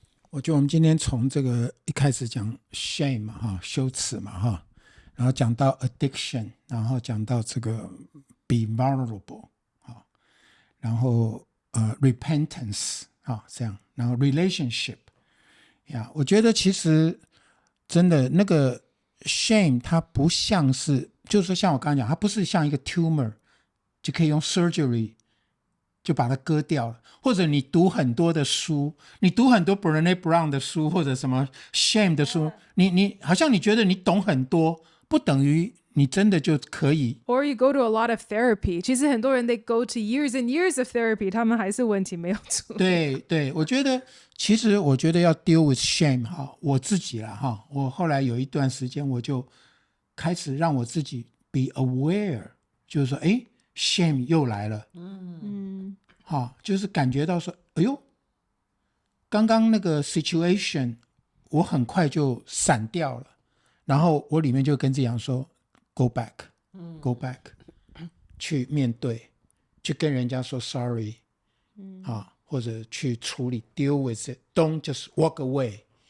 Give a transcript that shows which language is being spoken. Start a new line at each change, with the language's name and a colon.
Chinese: 我觉得我们今天从这个一开始讲 shame 哈，羞耻嘛哈，然后讲到 addiction， 然后讲到这个 be vulnerable 哈，然后repentance 啊，这样，然后 relationship 呀，我觉得其实真的那个 shame 它不像是，就是说像我刚刚讲，它不是像一个 tumor 就可以用 surgery 就把它割掉了，或者你读很多的书，你读很多 Brené Brown 的书，或者什么 shame 的书，你好像你觉得你懂很多，不等于你真的就可以。
English: Or you go to a lot of therapy.
Chinese: 其实很多人
English: they go to years and years of therapy,
Chinese: 他们还是问题没有处理。对，我觉得其实我觉得要 deal with shame 哈，我自己啦哈，我后来有一段时间我就开始让我自己
English: be aware，
Chinese: 就是说shame 又来了，就是感觉到说，哎呦，刚刚那个 situation 我很快就闪掉了，然后我里面就跟自己讲说
English: go back，
Chinese: 去面对，去跟人家说 sorry，或者去处理
English: deal with it， don't just walk away，